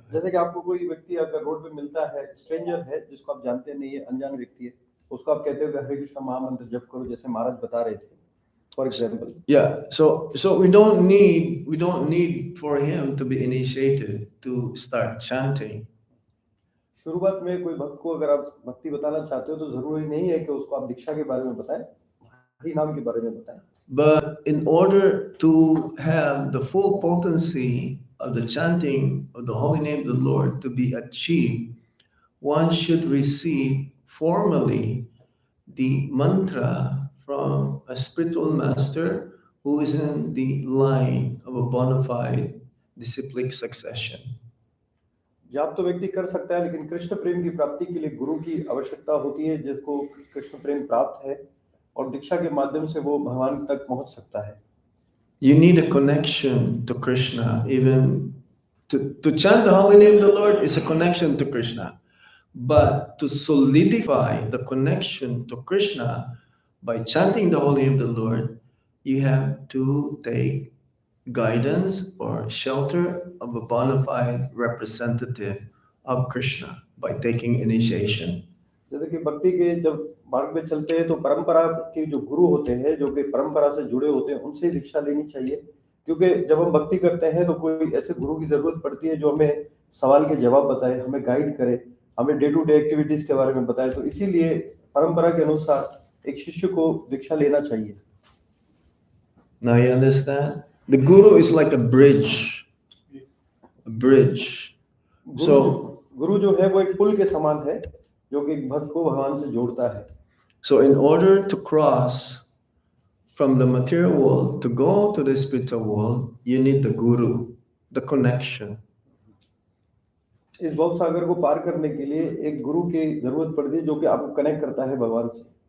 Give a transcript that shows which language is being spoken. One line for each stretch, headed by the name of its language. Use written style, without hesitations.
Hindi: जैसे कि आपको कोई व्यक्ति अगर रोड पे मिलता है, स्ट्रेंजर है जिसको आप जानते नहीं है, अनजान व्यक्ति है, उसको आप कहते हो कि हरे कृष्ण महामंत्र जप करो, जैसे महाराज बता रहे थे,
English: For example. Yeah, so we don't need for him to be initiated to start chanting.
Hindi: शुरुआत में कोई भक्त को अगर आप भक्ति बताना चाहते हो तो जरूरी नहीं है कि उसको आप दीक्षा के बारे में बताएं, हरि नाम के बारे में बताएं.
English: But in order to have the full potency of the chanting of the holy name of the Lord to be achieved, one should receive formally the mantra from a spiritual master who is in the line of a bona fide disciplic succession.
Hindi: जाप तो व्यक्ति कर सकता है, लेकिन कृष्ण प्रेम की प्राप्ति के लिए गुरु की आवश्यकता होती है, जिसको कृष्ण प्रेम प्राप्त है, और दीक्षा के माध्यम से वो भगवान तक पहुंच सकता है.
English: You need a connection to Krishna. Even to chant the holy name of the Lord is a connection to Krishna. But to solidify the connection to Krishna by chanting the holy name of the Lord, you have to take guidance or shelter of a bona fide representative of Krishna by taking initiation.
Hindi: जैसे कि भक्ति के जब मार्ग में चलते हैं तो परंपरा के जो गुरु होते हैं जो कि परंपरा से जुड़े होते हैं उनसे ही दीक्षा लेनी चाहिए, क्योंकि जब हम भक्ति करते हैं तो कोई ऐसे गुरु की जरूरत पड़ती है जो हमें सवाल के जवाब बताए, हमें गाइड करे, हमें
English: day to day activities
Hindi: के बारे में बताए। तो इसीलिए परंपरा के अनुसार एक शिष्य को दीक्षा लेना चाहिए।
English: Now you understand? The guru is like a bridge. A bridge.
Hindi: गुरु गुरु जो है वो एक पुल के समान है जो कि एक भक्त को भगवान से जोड़ता है।
English: So in order to cross from the material world to go to the spiritual world, you need the guru, the connection.
Hindi: इस भव सागर को पार करने के लिए एक गुरु की जरूरत पड़ती है जो कि आपको कनेक्ट करता है भगवान से।